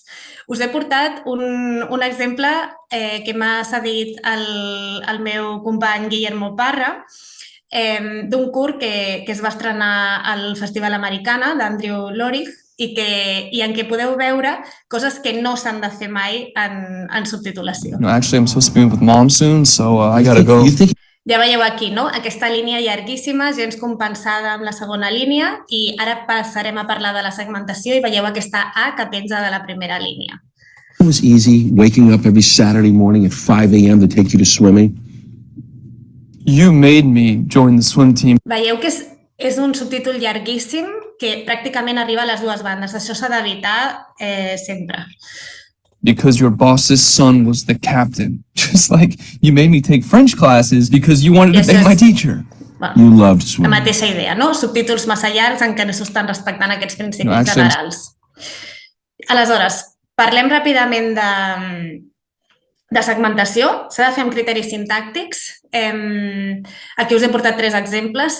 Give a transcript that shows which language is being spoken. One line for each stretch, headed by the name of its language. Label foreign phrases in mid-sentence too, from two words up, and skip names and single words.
Catalan: Us he portat un exemple que m'ha cedit el meu company Guillermo Parra, d'un curt que es va estrenar al Festival Americana d'Andrew Lorig i en què podeu veure coses que no s'han de fer mai en subtitulació.
English: Actually, I'm supposed to be with mom soon, so I gotta go.
Catalan: Ja veieu aquí, no? Aquesta línia llarguíssima, gens compensada amb la segona línia, i ara passarem a parlar de la segmentació i veieu aquesta A que penja de la primera línia.
English: It was easy waking up every Saturday morning at 5 a.m. to take you to swimming. You made me join the swim team.
Catalan: Veieu que és un subtítol llarguíssim que pràcticament arriba a les dues bandes. Això s'ha d'evitar sempre.
English: Because your boss's son was the captain. Just like you made me take French classes because you wanted to thank my teacher. You loved
Catalan: La
English: swimming.
Catalan: mateixa idea, no? Subtítols massa llargs en què no s'estan respectant aquests principis
English: No, actually-
Catalan: generals. Aleshores, parlem ràpidament de segmentació. S'ha de fer amb criteris sintàctics. Aquí us he portat 3 exemples.